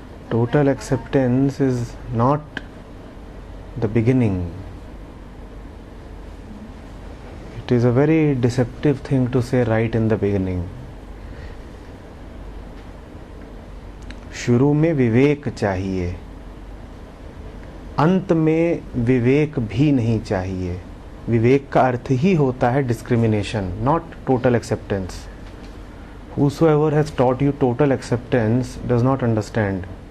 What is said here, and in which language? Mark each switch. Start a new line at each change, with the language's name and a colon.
English: Total acceptance is not the beginning. It is a very deceptive thing to say right in the beginning.
Hindi: शुरू में विवेक चाहिए, अंत में विवेक भी नहीं चाहिए। विवेक का अर्थ ही होता है discrimination,
English: Not total acceptance. Whosoever has taught you total acceptance does not understand.